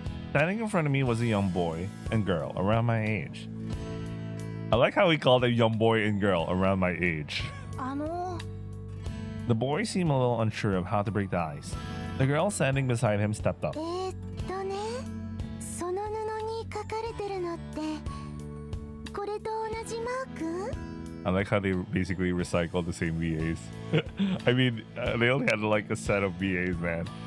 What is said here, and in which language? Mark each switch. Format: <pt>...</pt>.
<en>Standing in front of me was a young boy and girl around my age. I like how he called a young boy and girl around my age. あの The boy seemed a little unsure of how to break the ice. The girl standing beside him stepped up.</en> <ja>ねその布に書かれてるのってこれと同じマーク</ja> <en>I like how they basically recycled the same VAs. I mean, they only had like a set of VAs, man.</en>